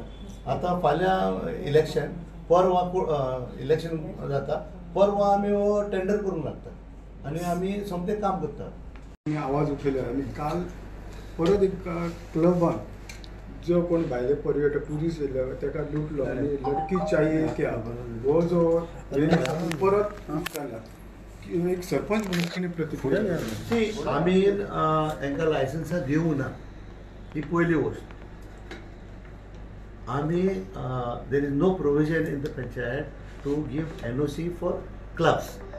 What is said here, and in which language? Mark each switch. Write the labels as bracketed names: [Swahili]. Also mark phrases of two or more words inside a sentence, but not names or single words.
[Konkani] आतां फाल्यां इलेक्शन, परवा इलेक्शन जाता, परवा आमी हो टेंडर करूंक लागता आनी आमी सोमतें काम करता. आवाज उठयला आनी काल परत एक क्लबान जो कोण भायले पर्यटक ट्युरिस्ट येयले ताका लुटलो आनी [Hindi] लडकी चाहिए क्या [Konkani] हो जो परत जाता. एक सरपंच म्हणून कितें प्रतिक्रिया? सी आमी हांकां लायसन्सां दिवंक ना, ही पयली गोश्ट. [English] आमी there is no provision in the panchayat to give NOC for clubs.